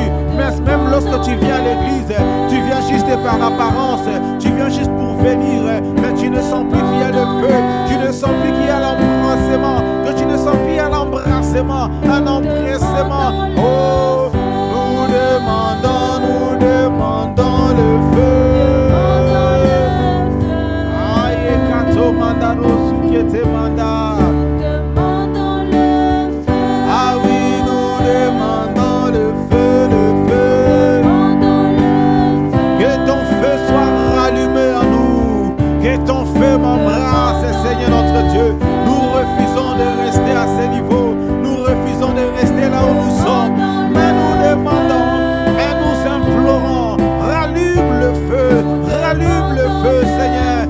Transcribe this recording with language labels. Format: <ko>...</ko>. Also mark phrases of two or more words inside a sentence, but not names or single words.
<fr>Mais même lorsque tu viens à l'église, tu viens juste par apparence, tu viens juste pour venir, mais tu ne sens plus qu'il y a le feu, tu ne sens plus qu'il y a l'embrassement, que tu ne sens plus qu'il y a l'embrassement, un embrassement. Oh, nous demandons le feu. Aïe, kato mandano sukete manda. Ah oui, nous demandons le feu, le feu. Que ton feu soit rallumé en nous, que ton feu m'embrasse, Seigneur notre Dieu. Nous refusons de rester à ce niveau, nous refusons de rester là où nous sommes, mais nous demandons et nous implorons, rallume le feu, Seigneur.</fr>